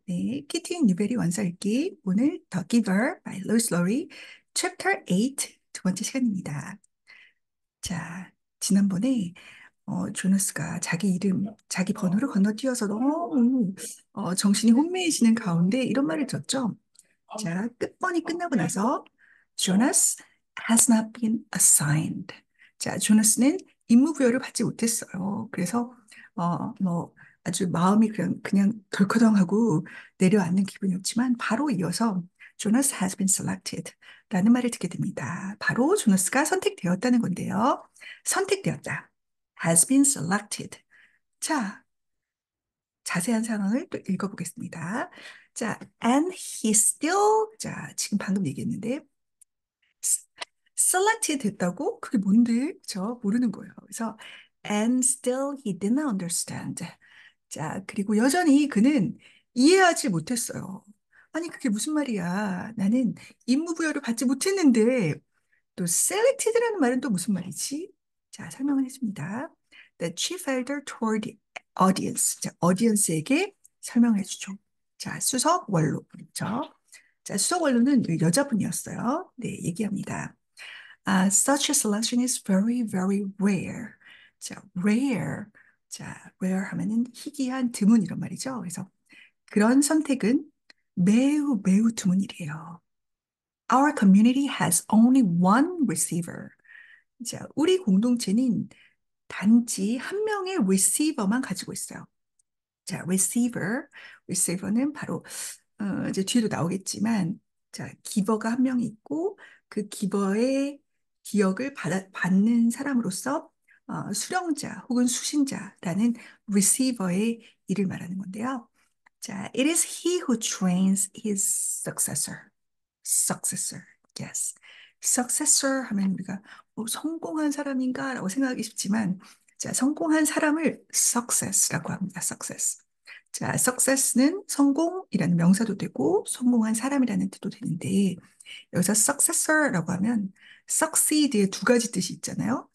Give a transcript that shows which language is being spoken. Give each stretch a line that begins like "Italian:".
Korean: 네, 키티 뉴베리 원서 읽기 오늘 The Giver by Lois Lowry Chapter 8 두 번째 시간입니다. 자, 지난번에 조너스가 자기 이름, 자기 번호를 건너뛰어서 너무 정신이 혼미해지는 가운데 이런 말을 줬죠. 자, 끝번이 끝나고 나서
English: Jonas has not been assigned.
Korean: 자, 조나스는 임무 부여를 받지 못했어요. 그래서 뭐 아주 마음이 그냥 덜커덩하고 내려앉는 기분이었지만 바로 이어서
English: Jonas has been selected
Korean: 라는 말을 듣게 됩니다. 바로 조나스가 선택되었다는 건데요. 선택되었다.
English: has been selected.
Korean: 자, 자세한 상황을 또 읽어보겠습니다. 자,
English: and he still,
Korean: 자, 지금 방금 얘기했는데, s- selected 됐다고? 그게 뭔데? 저 모르는 거예요. 그래서,
English: and still he didn't understand.
Korean: 자, 그리고 여전히 그는 이해하지 못했어요. 아니, 그게 무슨 말이야? 나는 임무 부여를 받지 못했는데, 또 selected라는 말은 또 무슨 말이지? 자, 설명을 해줍니다.
English: The chief elder toward the audience.
Korean: 자, audience에게 설명해 주죠. 자, 수석 원로. 그렇죠? 자, 수석 원로는 여자분이었어요. 네, 얘기합니다.
English: Such a selection is very, very rare.
Korean: 자, rare. 자, rare 하면은 희귀한 드문 이런 말이죠. 그래서 그런 선택은 매우, 매우 드문 일이에요.
English: Our community has only one receiver.
Korean: 자, 우리 공동체는 단지 한 명의 receiver만 가지고 있어요. 자, receiver는 바로 이제 뒤에도 나오겠지만, 자, 기버가 한 명 있고 그 기버의 기억을 받는 사람으로서 수령자 혹은 수신자라는 receiver의 일을 말하는 건데요.
English: 자, it is he who trains his successor. successor. Yes.
Korean: successor 하면 우리가 성공한 사람인가라고 생각하기 쉽지만 자, 성공한 사람을 success라고 합니다.
English: success.
Korean: 자, success는 성공이라는 명사도 되고 성공한 사람이라는 뜻도 되는데 여기서 successor라고 하면 succeed의 두 가지 뜻이 있잖아요.